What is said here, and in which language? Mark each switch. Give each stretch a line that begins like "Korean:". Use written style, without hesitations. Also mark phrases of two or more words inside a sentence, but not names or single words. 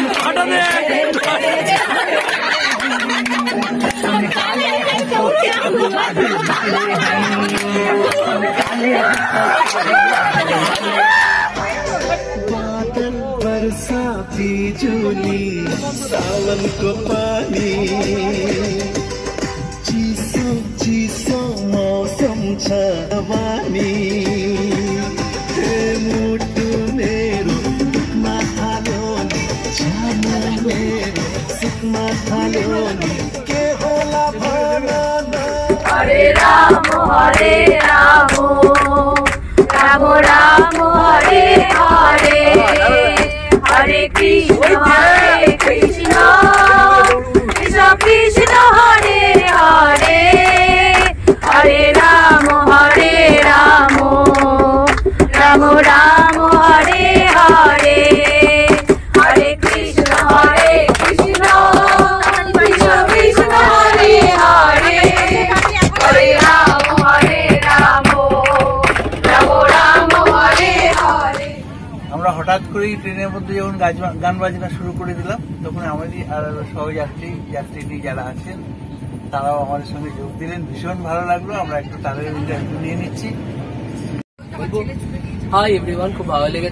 Nepali: बादल बरसा बिजुली, सावन को पानी, चीसो मौसम सम्झ बानी मुटु मेरो नहाल्यो नि जान मेरो सुत्न थाल्यो नि के होला भन
Sanskrit: हरे राम राम राम हरे हरे हरे कृष्ण कृष्ण कृष्ण हरे हरे हरे राम राम राम हरे हरे हरे कृष्ण कृष्ण कृष्ण हरे हरे हरे राम राम राम हरे हरे।
Bangla: আমরা হঠাৎ করেই ট্রেনের মধ্যে যখন গান বাজনা শুরু করে দিলাম তখন আমাদের আর সহযাত্রী যারা আছেন তারাও আমাদের সঙ্গে যোগ দিলেন। ভীষণ ভালো লাগলো। আমরা একটু তাদের ইন্টারভিউ নিয়ে নিচ্ছি।
English: hi everyone,
Bangla: খুব ভালো লেগেছে।